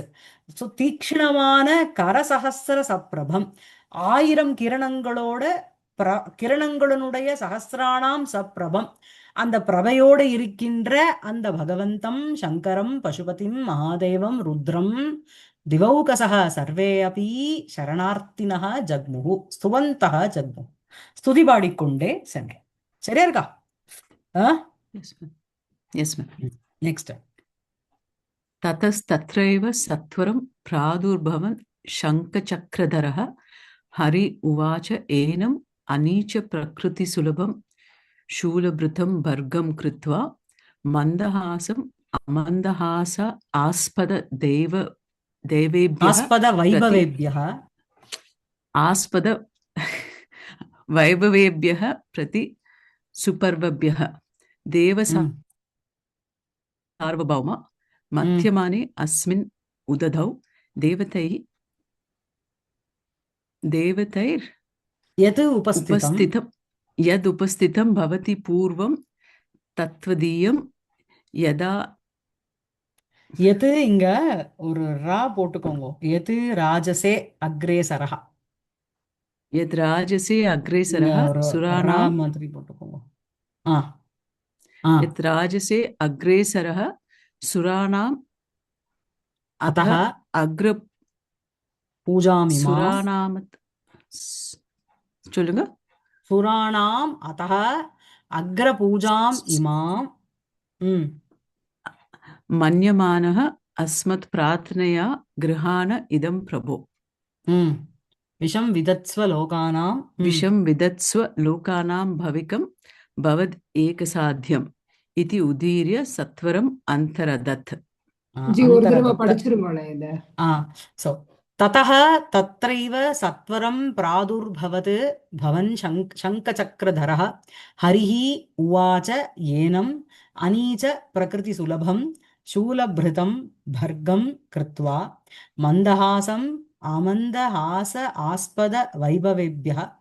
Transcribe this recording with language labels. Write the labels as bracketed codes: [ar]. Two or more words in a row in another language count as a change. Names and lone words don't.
[sa] ஸோ तीक्ष्णमान करसहस्र सप्रभम्, [ta] 1000 கிரணங்களோட கிரணங்களுடைய [sa] सहस्राणां सप्रभम्, [ta] அந்த பிரபையோடு இருக்கின்ற அந்த [sa] भगवन्तं शङ्करं पशुपतिं महादेवं रुद्रं दिवौकसः सर्वे अपि शरणार्थिनः जग्मुः स्तुवन्तः जग्मुः, [ta] ஸ்துதி பாடிக்கொண்டே சென்றேன். சரியா இருக்கா? [en] Yes, ma'am. [ta] நெக்ஸ்ட். [sa] ततस्तत्रैव सत्वरं प्रादुर्भवन् शङ्खचक्रधरः हरि उवाच एनम् अनीच प्रकृतिसुलभं शूलभृतं भर्गं कृत्वा मन्दहासम् अमन्दहास आस्पद देवेभ्यः आस्पद वैभवेभ्यः आस्पद वैभवेभ्यः प्रति सुपर्वभ्यः देव सार्वभौम मध्यमाने अस्मिन् उदधौ देवतैर् यदु उपस्थितम् यदुपस्थितं भवति पूर्वं तत्त्वदीयं यदा [ta] எது இங்க ஒரு ரா போட்டுக்கோங்க. [sa] यद् राजसे अग्रेसरः, यद् राजसे [ta] இங்க [sa] अग्रेसरः [ta] ஒரு ரா [sa] सुराणां [ta] மாதிரி போட்டுக்கோங்க. ஆ ஆ [sa] यत् राजसे अग्रेसरः सुराणाम् அத்தः अतः अग्र பூஜாமிமாம் [ta] सुराणामत् சொல்லுங்க. [sa] सुराणाम् अतः अग्र पूजाम् इमाम्. ம் मन्यमानः अस्मत् प्रार्थनया गृहाण इदं प्रभो ம் विषं विदत्स्व लोकानाम्. विषं विदत्स्व लोकानां भविकं भवद् एकसाध्यम् इति उदीर्य सत्वरम् अन्तरदत्। [ta] ஜி ஒரு தடவை அந்தரதத்த படிச்சிருங்களேன் இத. [sa] सो ततः तत्रैव सत्वरं प्रादुर्भवत् भवन् शङ्खचक्रधरः हरिः उवाच येनम् अनीच प्रकृतिसुलभं शूलभृतं भर्गं कृत्वा मन्दहासम् आमन्दहास आस्पद वैभवेभ्यः